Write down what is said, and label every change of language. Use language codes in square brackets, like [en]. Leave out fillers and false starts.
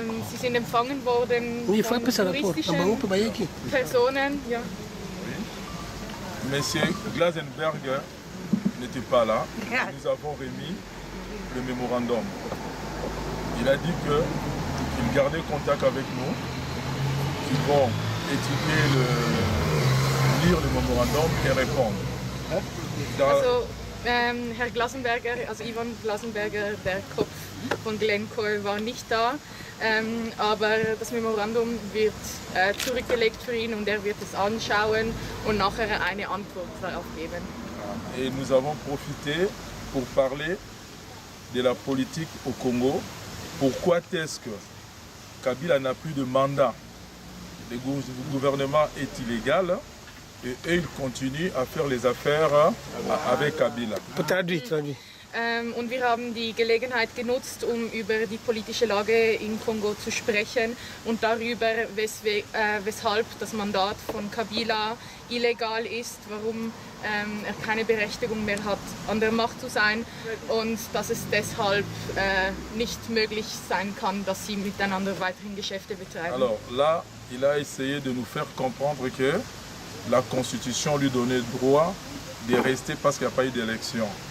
[de] Sie sind empfangen worden [fr] Oui, il faut [de] von [fr] appeler ça rapport. [de] juristischen Personen. Ja. [fr] M. Glasenberg n'était pas là. Nous avons remis le mémorandum. Il a dit qu'il gardait contact avec nous, qu'ils vont étudier lire le mémorandum et répondre. [de] Also Herr Glasenberger, also Ivan Glasenberger, der Kopf von Glencore, war nicht da, aber das Memorandum wird zurückgelegt für ihn und er wird es anschauen und nachher eine Antwort darauf geben. [fr] Et nous avons profité pour parler de la politique au Congo. Pourquoi est-ce que Kabila n'a plus de mandat? Le gouvernement est illégal et eux, ils continuent à faire les affaires avec Kabila. Traduis. [de] Und wir haben die Gelegenheit genutzt, um über die politische Lage in Kongo zu sprechen und darüber, weshalb das Mandat von Kabila illegal ist, warum er keine Berechtigung mehr hat, an der Macht zu sein und dass es deshalb nicht möglich sein kann, dass sie miteinander weiterhin Geschäfte betreiben. [fr] Alors là, il a essayé de nous faire comprendre que la Constitution lui donnait le droit de rester parce qu'il n'y a pas eu d'élection.